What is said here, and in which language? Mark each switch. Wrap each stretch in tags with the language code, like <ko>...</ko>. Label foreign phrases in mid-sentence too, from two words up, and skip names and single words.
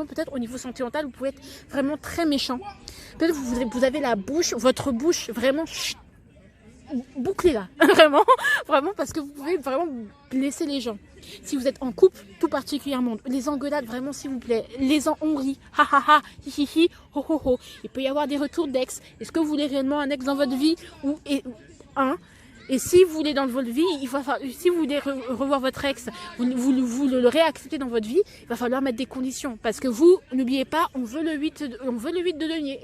<fr>Peut-être au niveau sentimental, vous pouvez être vraiment très méchant. Peut-être vous avez votre bouche vraiment bouclée là, vraiment, parce que vous pouvez vraiment blesser les gens. Si vous êtes en couple, tout particulièrement, les engueulades, vraiment s'il vous plaît, on rit, ha ha ha, hi hi hi, ho ho ho. Il peut y avoir des retours d'ex. Est-ce que vous voulez réellement un ex dans votre vie Et si vous voulez dans votre vie, si vous voulez revoir votre ex, vous le réacceptez dans votre vie, il va falloir mettre des conditions. Parce que vous, n'oubliez pas, on veut le 8 de denier.</fr>